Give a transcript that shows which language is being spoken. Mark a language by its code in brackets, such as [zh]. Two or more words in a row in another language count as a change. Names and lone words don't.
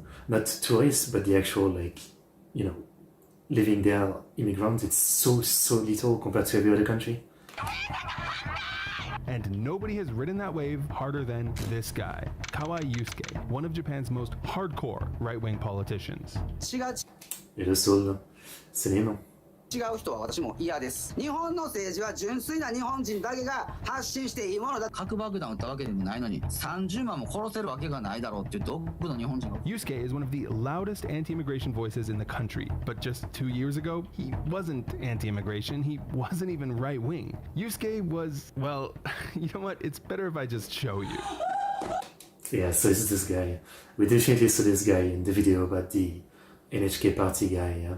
[en] Not tourists, but the actual, like, you know, living there, immigrants, it's so little compared to every other country. And nobody has ridden that wave harder than this guy, Kawai Yusuke, one of Japan's most hardcore right-wing politicians. Et le soul, c'est les noms. [ja] 違う人は私も嫌です。日本の政治は純粋な日本人だけが発信していいものだ。核爆弾を撃ったわけでもないのに30万も殺せるわけがないだろうってどこの日本人が。 [en] Yusuke is one of the loudest anti-immigration voices in the country, but just 2 years ago, he wasn't anti-immigration, he wasn't even right-wing. Yusuke was, well, you know what, it's better if I just show you. Yeah, so this is this guy. We definitely saw this guy in the video about the NHK party guy, yeah?